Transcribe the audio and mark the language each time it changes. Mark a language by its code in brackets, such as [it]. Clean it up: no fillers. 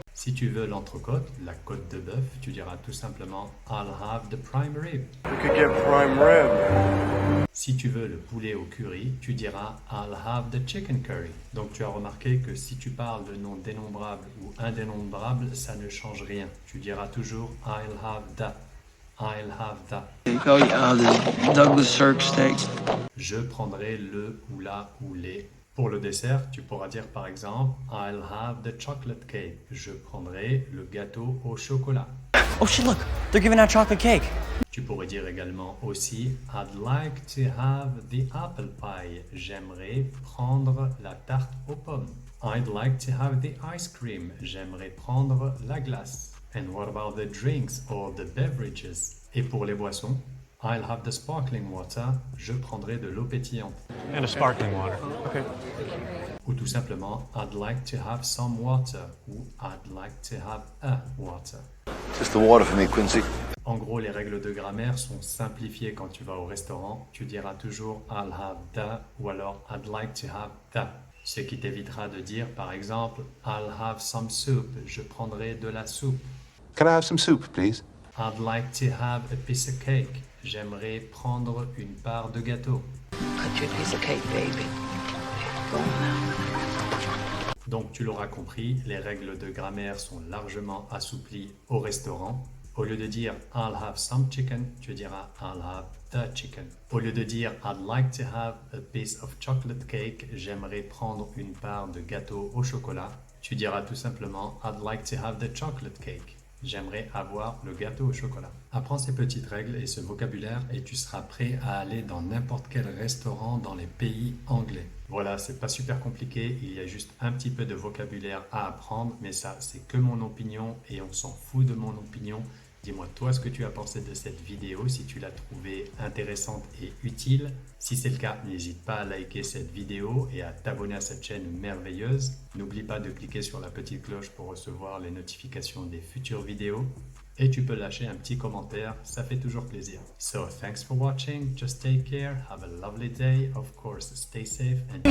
[fr] Si tu veux l'entrecôte, la côte de bœuf, tu diras tout simplement [en] I'll have the prime rib. We could get prime rib. [fr] Si tu veux le poulet au curry, tu diras [en] I'll have the chicken curry. [fr] Donc tu as remarqué que si tu parles de nom dénombrable ou indénombrable, ça ne change rien. Tu diras toujours [en] I'll have that. I'll have that. Oh yeah, the Douglas Sirk steak. [fr] Je prendrai le ou la ou les. Pour le dessert, tu pourras dire par exemple [en] I'll have the chocolate cake. [fr] Je prendrai le gâteau au chocolat. [en] Oh shit, look, they're giving out chocolate cake. [fr] Tu pourrais dire également aussi [en] I'd like to have the apple pie. [fr] J'aimerais prendre la tarte aux pommes. [en] I'd like to have the ice cream. [fr] J'aimerais prendre la glace. [en] And what about the drinks or the beverages? [fr] Et pour les boissons, [en] I'll have the sparkling water. [fr] Je prendrai de l'eau pétillante. [en] And a sparkling water. Okay. [fr] Ou tout simplement [en] I'd like to have some water ou I'd like to have a water. Just the water for me, Quincy. [fr] En gros, les règles de grammaire sont simplifiées quand tu vas au restaurant. Tu diras toujours [en] I'll have the [fr] ou alors [en] I'd like to have the. [fr] Ce qui t'évitera de dire par exemple [en] I'll have some soup. [fr] Je prendrai de la soupe. [en] Can I have some soup, please? I'd like to have a piece of cake. [fr] J'aimerais prendre une part de gâteau. [en] Cut you a piece of cake, baby. Go on now. [fr] Donc tu l'auras compris, les règles de grammaire sont largement assouplies au restaurant. Au lieu de dire [en] I'll have some chicken, [fr] tu diras [en] I'll have the chicken. [fr] Au lieu de dire [en] I'd like to have a piece of chocolate cake, [fr] j'aimerais prendre une part de gâteau au chocolat, tu diras tout simplement [en] I'd like to have the chocolate cake. [fr] J'aimerais avoir le gâteau au chocolat. Apprends ces petites règles et ce vocabulaire et tu seras prêt à aller dans n'importe quel restaurant dans les pays anglais. Voilà, c'est pas super compliqué, il y a juste un petit peu de vocabulaire à apprendre, mais ça, c'est que mon opinion et on s'en fout de mon opinion. Dis-moi toi ce que tu as pensé de cette vidéo, si tu l'as trouvée intéressante et utile. Si c'est le cas, n'hésite pas à liker cette vidéo et à t'abonner à cette chaîne merveilleuse. N'oublie pas de cliquer sur la petite cloche pour recevoir les notifications des futures vidéos. Et tu peux lâcher un petit commentaire, ça fait toujours plaisir. [en] So, thanks for watching, just take care, have a lovely day, of course, stay safe and...